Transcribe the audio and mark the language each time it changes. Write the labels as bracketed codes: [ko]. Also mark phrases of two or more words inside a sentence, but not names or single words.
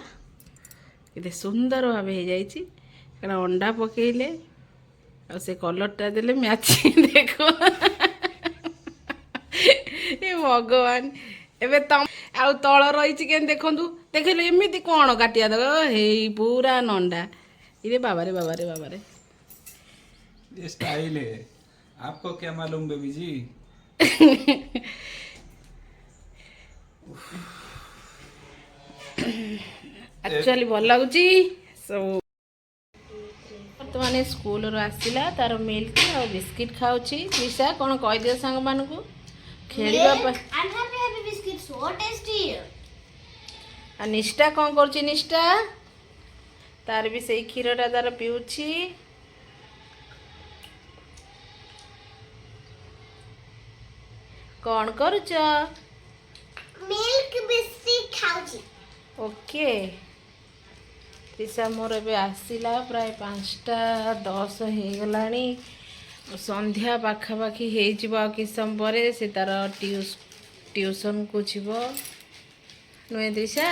[or] କେତେ ସୁନ୍ଦର ଭାବେ ହେଇଯାଇଛି, କାରଣ ଅଣ୍ଡା ପକେଇଲେ ଆଉ ସେ କଲରଟା ଦେଲେ ମ୍ୟାଚିଂ। ଦେଖ ଏ ଭଗବାନ। ଏବେ ତମ ଆଉ ତଳ ରହିଛି କେମିତି ଦେଖନ୍ତୁ। ଦେଖିଲେ ଏମିତି କ'ଣ କାଟିବା ଦବ? ହେଇ ପୁରା ନଣ୍ଡା। ଇରେ ବାବାରେ ବାବାରେ ବାବାରେ। [hi] ये स्टाइल है, आपको क्या मालूम बेबी जी? [or] ଆକ୍ଚୁଆଲି ଭଲ ଲାଗୁଛି ସବୁ। ବର୍ତ୍ତମାନ ସ୍କୁଲରୁ ଆସିଲା, ତାର ମିଲ୍କ ଆଉ ବିସ୍କିଟ୍ ଖାଉଛି। ତ୍ରିଷା କ'ଣ କହିଦିଅ ସାଙ୍ଗମାନଙ୍କୁ ଖେଳିବା ପାଇଁ। [en] I'm happy happy biscuit so tasty. [or] ଆଉ ନିଷ୍ଠା କ'ଣ କରୁଛି? ନିଷ୍ଠା ତାର ବି ସେଇ କ୍ଷୀରଟା ତାର ପିଉଛି। କ'ଣ କରୁଛ? [en] Milk biscuit [or] ଖାଉଛି। ଓକେ। ତ୍ରିଷା ମୋର ଏବେ ଆସିଲା, ପ୍ରାୟ 5:10 ହେଇଗଲାଣି। ସନ୍ଧ୍ୟା ପାଖାପାଖି ହେଇଯିବ। ଆଉ କିଛି ସମୟ ପରେ ସେ ତାର ଟିଉସନକୁ ଯିବ, ନୁହେଁ ତ୍ରିଷା?